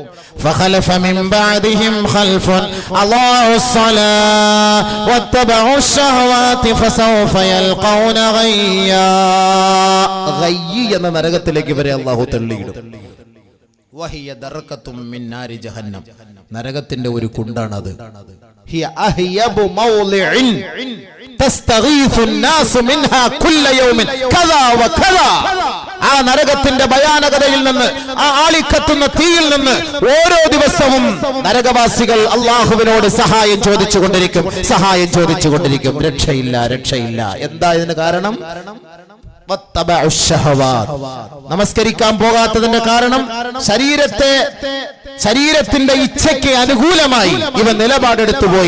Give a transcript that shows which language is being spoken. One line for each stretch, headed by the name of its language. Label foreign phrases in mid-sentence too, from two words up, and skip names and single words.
Arabic: فخلف من بعدهم خلف أضاعوا الصلاة واتبعوا الشهوات فسوف يلقون غيا.
Malayalam: ഗയ്യ് എന്ന നരകത്തിലേക്ക് ഇവരെ അല്ലാഹു തള്ളിയിടും.
Arabic: وهي دركة من نار جهنم,
Malayalam: നരകത്തിന്റെ ഒരു കുണ്ടാണത്.
Arabic: هي أهيب موضع تستغيث الناس منها كل يوم كذا وكذا.
Malayalam: ആ നരകത്തിന്റെ ഭയാനകതയിൽ നിന്ന്, ആ ആളിക്കത്തുന്ന തീയിൽ നിന്ന് ഓരോ ദിവസവും നരകവാസികൾ അള്ളാഹുവിനോട് സഹായം ചോദിച്ചുകൊണ്ടിരിക്കും. രക്ഷയില്ല. എന്താ ഇതിന് കാരണം? നമസ്കരിക്കാൻ പോകാത്തതിന്റെ കാരണം ശരീരത്തിന്റെ ഇച്ഛയ്ക്ക് അനുകൂലമായി ഇവ നിലപാടെടുത്തു പോയി.